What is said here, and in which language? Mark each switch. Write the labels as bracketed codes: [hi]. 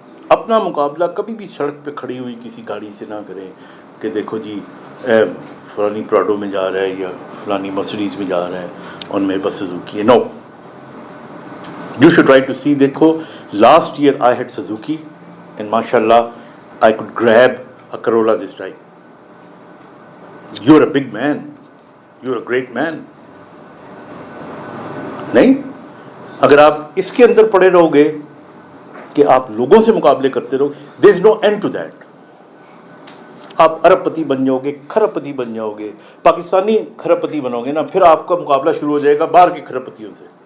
[ur] اپنا مقابلہ کبھی بھی سڑک پہ کھڑی ہوئی کسی گاڑی سے نہ کریں کہ دیکھو جی فلانی پراڈو میں جا رہا ہے یا فلانی مرسڈیز میں جا رہا ہے اور میرے پاس سزوکی ہے. [en] No, you should try to see. [ur] دیکھو [en] Last year I had Suzuki and ماشاء اللہ I could grab a Corolla this time. You are a big man, you are a great man. [ur] نہیں، اگر آپ اس کے اندر پڑے رہو گے کہ آپ لوگوں سے مقابلے کرتے رہو، [en] There is no end to that. [ur] آپ ارب پتی بن جاؤ گے، کھرب پتی بن جاؤ گے، پاکستانی کھرب پتی بنو گے نا، پھر آپ کا مقابلہ شروع ہو جائے گا باہر کے کھرب پتیوں سے.